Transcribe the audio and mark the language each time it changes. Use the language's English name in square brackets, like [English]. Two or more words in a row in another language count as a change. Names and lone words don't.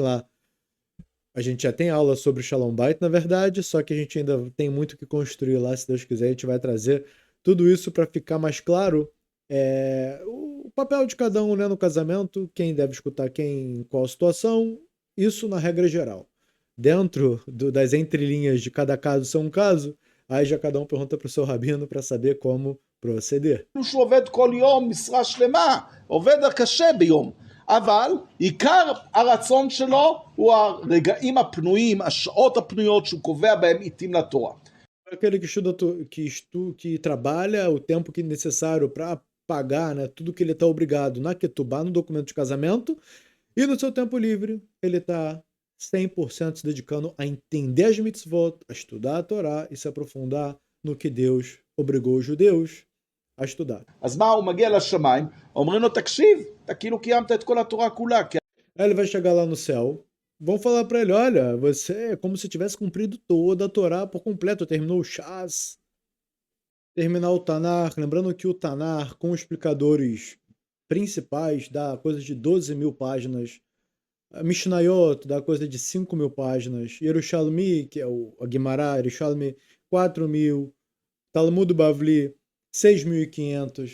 [Portuguese] A gente já tem lá A gente já tem aula sobre [Hebrew] שלום בית, [Portuguese] na verdade, só que a gente ainda tem muito o que construir lá, se Deus quiser, a gente vai trazer tudo isso para ficar mais claro o papel de cada um, né, no casamento, quem deve escutar quem, em qual situação, isso na regra geral. Dentro das entrelinhas de cada caso ser um caso, aí já cada um pergunta para o seu rabino para saber como proceder. [Hebrew] שהוא עובד כל יום משרה שלמה, עובד קשה ביום, אבל עיקר הרצון שלו הוא הרגעים הפנויים, השעות הפנויות שהוא קובע בהם עיתים לתורה. [Portuguese] Aquele que estuda, que trabalha o tempo que é necessário para pagar, né, tudo que ele está obrigado na Ketubá, no documento de casamento, e no seu tempo livre, ele está 100% se dedicando a entender as mitzvot, a estudar a Torá e se aprofundar no que Deus obrigou os judeus a estudar. [Hebrew] אז מה, הוא מגיע לשמיים, אומרים לו תקשיב, אתה כאילו קיימת את כל התורה כולה. [Portuguese] Aí ele vai chegar lá no céu, vão falar para ele, olha, você é como se tivesse cumprido toda a Torá por completo, terminou o Shas, terminar o Tanar, lembrando que o Tanar, com explicadores principais, dá coisa de 12.000 páginas, a Mishnayot dá coisa de 5.000 páginas, Yerushalmi, que é a Guimará, Yerushalmi, 4.000, Talmud Bavli, 6.500.